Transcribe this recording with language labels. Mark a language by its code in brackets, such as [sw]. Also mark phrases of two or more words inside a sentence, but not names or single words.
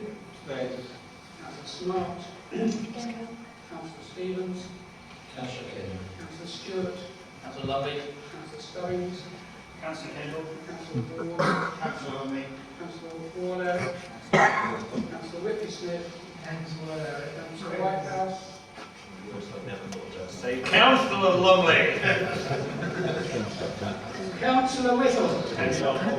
[en] Space. Councillor Smart. Kendall. Councillor Stevens. Councillor Kendall. Councillor Stewart. Councillor Lumley. Councillor Stones. Councillor Kendall. Councillor Ward. Councillor Lumley. Councillor Warlow. Councillor Whitney Smith. Councillor Whitehouse. Say Councillor Lumley. Councillor Whittle. Thank you.